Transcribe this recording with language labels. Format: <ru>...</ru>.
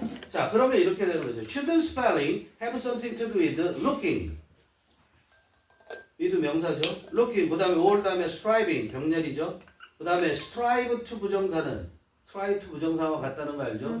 <ko>자, 그러면 이렇게 되는 거죠.</ko> <en>Shouldn't spelling have something to do with looking?</en> <ko>이도 명사죠. looking, 그 다음에 or 다음에 striving, 병렬이죠. 그 다음에 strive to 부정사는 try to 부정사와 같다는 거 알죠?</ko>